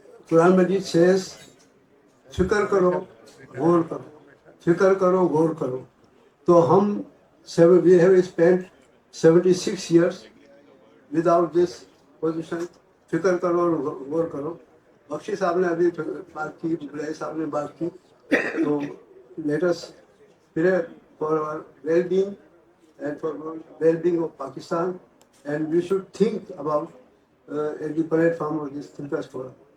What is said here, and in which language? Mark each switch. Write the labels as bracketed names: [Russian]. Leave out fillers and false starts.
[Urdu] قرآن مجید says, فکر کرو غور کرو, فکر کرو غور کرو. تو ہم [English] we have spent 76 years without this position. [Urdu] فکر کرو اور غور کرو. بخشی صاحب نے ابھی بات کی, بلائے صاحب نے بات کی. [English] تو let us pray for our well-being and for the well-being of Pakistan, and we should think about the platform of this Thinkers Forum.